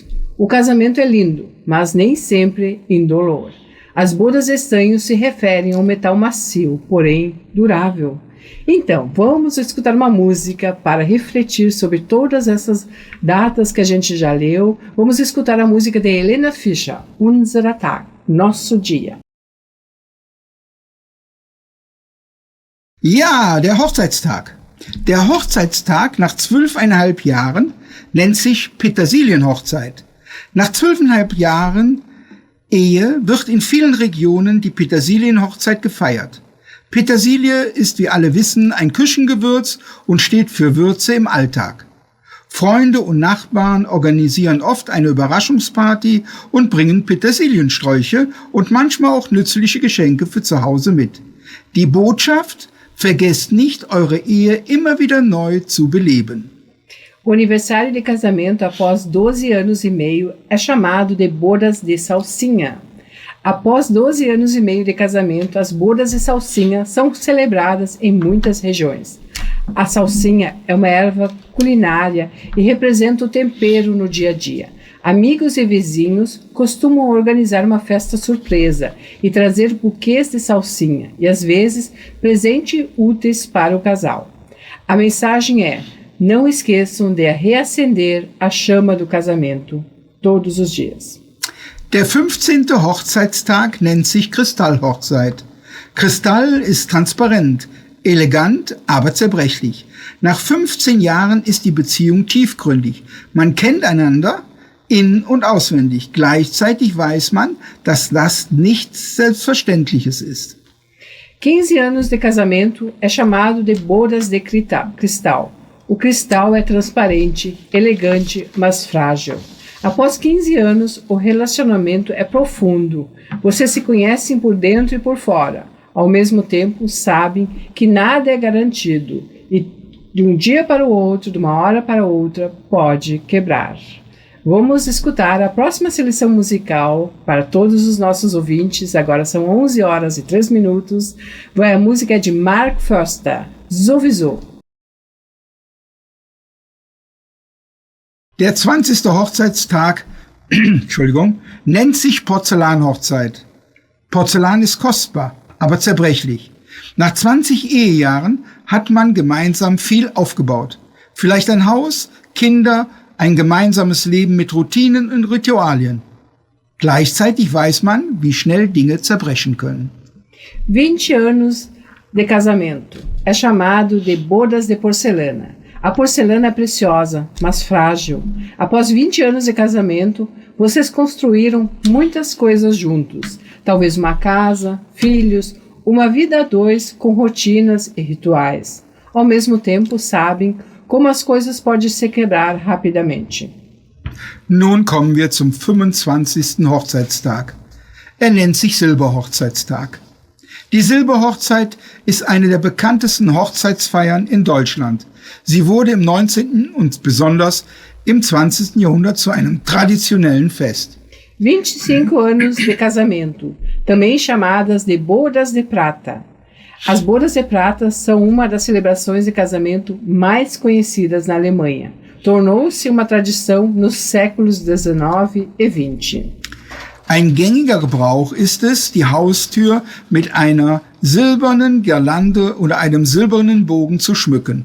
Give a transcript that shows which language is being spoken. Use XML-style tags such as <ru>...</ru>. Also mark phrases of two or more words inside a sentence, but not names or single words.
<pt>O casamento é lindo, mas nem sempre indolor. As bodas de estanho se referem a um metal macio, porém durável. Então, vamos escutar uma música para refletir sobre todas essas datas que a gente já leu. Vamos escutar a música de Helena Fischer, Unser Tag, Nosso Dia.</pt> <de>Ja, der Hochzeitstag. Der Hochzeitstag nach 12,5 Jahren nennt sich Petersilienhochzeit. Nach 12,5 Jahren Ehe wird in vielen Regionen die Petersilienhochzeit gefeiert. Petersilie ist, wie alle wissen, ein Küchengewürz und steht für Würze im Alltag. Freunde und Nachbarn organisieren oft eine Überraschungsparty und bringen Petersiliensträuche und manchmal auch nützliche Geschenke für zu Hause mit. Die Botschaft: Vergesst nicht, eure Ehe immer wieder neu zu beleben.</de> <pt>O aniversário de casamento após 12 anos e meio é chamado de bodas de salsinha. Após 12 anos e meio de casamento, as bodas de salsinha são celebradas em muitas regiões. A salsinha é uma erva culinária e representa o tempero no dia a dia. Amigos e vizinhos costumam organizar uma festa surpresa e trazer buquês de salsinha e, às vezes, presentes úteis para o casal. A mensagem é: não esqueçam de reacender a chama do casamento todos os dias.</pt> <de>Der 15. Hochzeitstag nennt sich Kristallhochzeit. Kristall ist transparent, elegant, aber zerbrechlich. Nach 15 Jahren ist die Beziehung tiefgründig. Man kennt einander in- und auswendig. Gleichzeitig weiß man, dass das nichts Selbstverständliches ist.</de> <pt>15 anos de casamento é chamado de bodas de cristal. O cristal é transparente, elegante, mas frágil. Após 15 anos, o relacionamento é profundo. Vocês se conhecem por dentro e por fora. Ao mesmo tempo, sabem que nada é garantido e de um dia para o outro, de uma hora para outra, pode quebrar. Vamos escutar a próxima seleção musical para todos os nossos ouvintes. Agora são 11 horas e 3 minutos. A música é de Mark Foster, Sowieso.</pt> <de>Der 20. Hochzeitstag Entschuldigung, nennt sich Porzellanhochzeit. Porzellan ist kostbar, aber zerbrechlich. Nach 20 Ehejahren hat man gemeinsam viel aufgebaut. Vielleicht ein Haus, Kinder, ein gemeinsames Leben mit Routinen und Ritualien. Gleichzeitig weiß man, wie schnell Dinge zerbrechen können.</de> <pt>20 anos de casamento. É chamado de bodas de porcelana. A porcelana é preciosa, mas frágil. Após 20 anos de casamento, vocês construíram muitas coisas juntos. Talvez uma casa, filhos, uma vida a dois com rotinas e rituais. Ao mesmo tempo, sabem como as coisas podem se quebrar rapidamente.</pt> <de>Nun kommen wir zum 25. Hochzeitstag. Er nennt sich Silberhochzeitstag. Die Silberhochzeit ist eine der bekanntesten Hochzeitsfeiern in Deutschland. Sie wurde im 19. und besonders im 20. Jahrhundert zu einem traditionellen Fest.</de> <pt>25 anos de casamento, também chamadas de bodas de prata. As bodas de prata são uma das celebrações de casamento mais conhecidas na Alemanha. Tornou-se uma tradição nos séculos 19 e 20.</pt> <de>Ein gängiger Gebrauch ist es, die Haustür mit einer silbernen Girlande oder einem silbernen Bogen zu schmücken.</de>